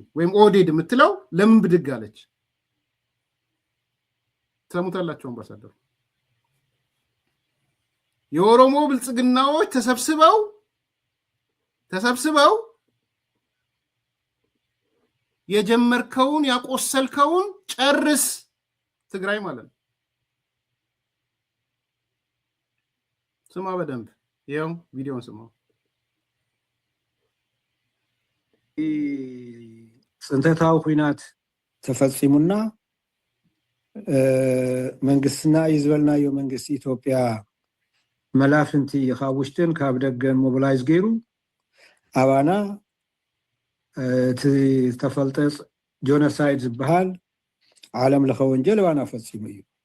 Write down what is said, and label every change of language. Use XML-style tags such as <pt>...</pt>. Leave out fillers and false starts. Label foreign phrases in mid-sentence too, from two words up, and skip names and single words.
<am>ወይም ኦህዴድ የምትለው ለምን ብድግ አለች? ሰሙታላችሁ አምባሳደሩ። የኦሮሞ ብልጽግናዎች ተሰብስበው የጀመርከውን ያቆሰልከውን ጨርስ፣ ትግራይ ማለት ነው። ስማ በደንብ ይኸው ቪዲዮውን ስማው።</am> <ti>ጽንተታዊ ኩናት ተፈጺሙና መንግስትና ይዝበልናዮ መንግስት ኢትዮጵያ መላፍንቲ ካብ ውሽጥን ካብ ደገን ሞቢላይዝ ገይሩ አባና እቲ ተፈልጠ ጆኖሳይድ ዝበሃል ዓለም ለኸ ወንጀል አባና ፈጺሙ እዩ።</ti>